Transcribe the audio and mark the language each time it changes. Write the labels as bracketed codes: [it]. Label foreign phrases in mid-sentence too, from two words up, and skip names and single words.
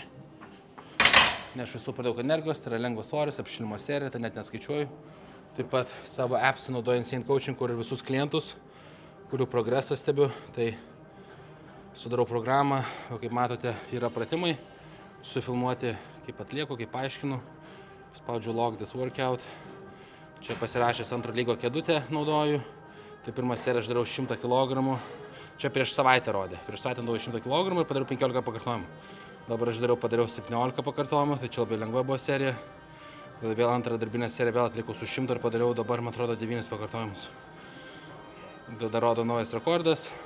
[lt] Nešvaistu per daug energijos, tai yra lengvas svoris, apšilimo serija, tai net neskaičiuoju. Taip pat savo appsą naudoju Insane Coaching, kur ir visus klientus, kurių progresą stebiu. Tai sudarau programą, o kaip matote, yra pratimai, sufilmuoti, kaip atlieku, kaip paaiškinu, spaudžiu [en] log this workout, [lt] čia pasirašęs antro lygo kėdutę naudoju, tai pirmą seriją aš darau 100 kg, čia prieš savaitę rodė, prieš savaitę naudojau 100 kg ir padariau 15 pakartojimų, dabar aš padariau 17 pakartojimų, tai čia labai lengva buvo serija, tada vėl antrą darbinę seriją vėl atlikau su 100 ir padariau dabar, man atrodo, 9 pakartojimus, tada rodo naujas rekordas.